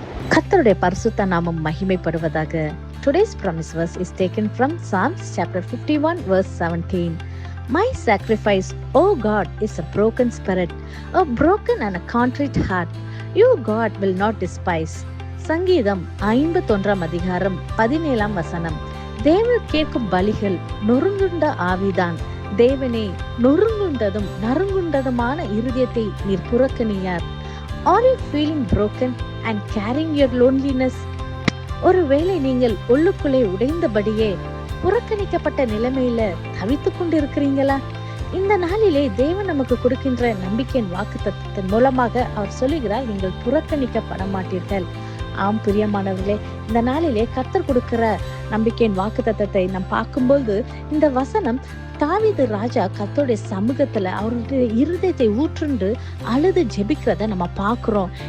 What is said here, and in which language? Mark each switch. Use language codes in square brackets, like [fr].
[ta] கர்த்தருடைய பரிசுத்த நாமம் மகிமைப்படுவதாக. [en] Today's promise verse is taken from Psalms chapter 51 verse 17. My sacrifice, O God, is a broken spirit, a broken and a contrite heart. You, God, will not despise. [ta] சங்கீதம் 51 அதிகாரம் 17 வசனம். தேவன் கேட்கும் பலிகள் நொறுங்குண்ட ஆவிதான். தேவனே, நொறுங்குண்டதும் நறுங்குண்டதுமான இருதயத்தை நீர் புறக்கணியார். [en] Are you feeling broken and carrying your loneliness? [ta] ஒருவேளை நீங்கள் உள்ளுக்குள்ளே உடைந்தபடியே புறக்கணிக்கப்பட்ட நிலைமையில தவித்துக் கொண்டிருக்கிறீங்களா? இந்த நாளிலே தேவன் நமக்கு கொடுக்கின்ற நம்பிக்கையின் வாக்குத்தத்தத்தின் மூலமாக அவர் சொல்லுகிறார், நீங்கள் புறக்கணிக்கப்பட மாட்டீர்கள். ஆம் பிரியமானவர்களே, இந்த நாளிலே கர்த்தர் கொடுக்கிற நம்பிக்கையின் வாக்குத்தத்தத்தை நாம் பார்க்கும்போது இந்த வசனம் தாவீது ராஜா கர்த்தருடைய சமூகத்துல அவருடைய இருதயத்தை ஊற்றுண்டு அழுது ஜெபிக்கிறத நம்ம பார்க்கிறோம்.